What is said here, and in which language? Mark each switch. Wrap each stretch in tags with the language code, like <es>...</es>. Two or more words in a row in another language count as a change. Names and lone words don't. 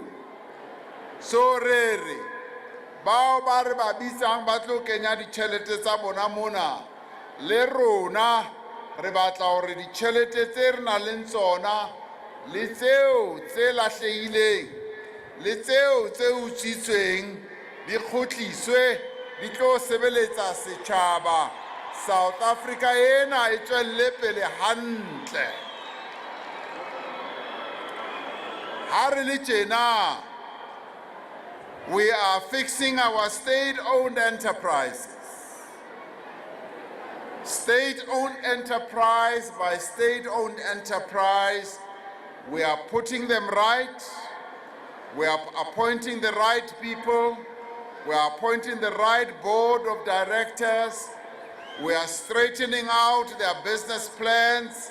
<st>So re bao ba re ba bitsang ba tlo kenya ditjhelete tsa bona mona, le rona re batla hore ditjhelete tse re nang le tsona le tseo tse lahlehileng le tseo tse utswitsweng di kgutliswe, di tlo sebeletsa setjhaba. South Africa ena e tswelle pele hantle. Ha re le tjena,</st> <en>we are fixing our state-owned enterprises. State-owned enterprise by state-owned enterprise, we are putting them right, we are appointing the right people, we are appointing the right board of directors, we are straightening out their business plans.</en>